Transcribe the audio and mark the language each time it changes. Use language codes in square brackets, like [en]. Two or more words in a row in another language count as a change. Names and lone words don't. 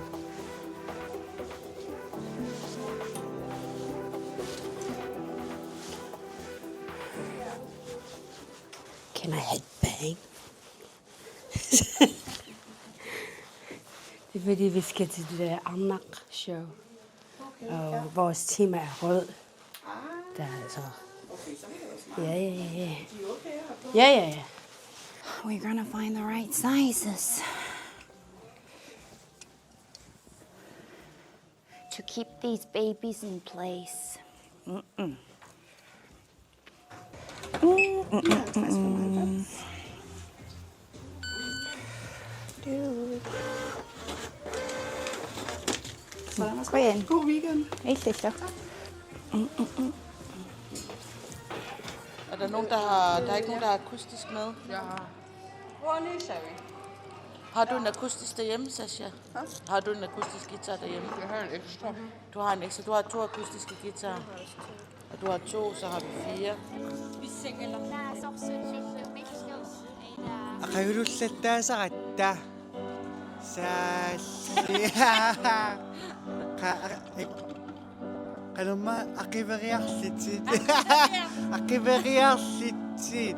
[en] Can I headbang? [da] Det er fordi, vi skal til det der Amnak-show. Og vores tema er rød. Der er altså... Ja. [en] We're gonna find the right sizes. keep these babies in place. [da] Kom igen. God weekend. Helt sikkert. Er der nogen, der er ikke nogen, der har akustisk med? Jeg har. Hvor nyser vi? Har du en akustisk derhjemme, Sasha? Har du en akustisk guitar derhjemme? Jeg har en ekstra. Du har en ekstra. Du har 2 akustiske guitarer. Og du har 2, så har vi 4. [kl] Aqavilullattaasaqatta. Saalli. Qalumma aqiveriarlitit. Aqiveriarlitit.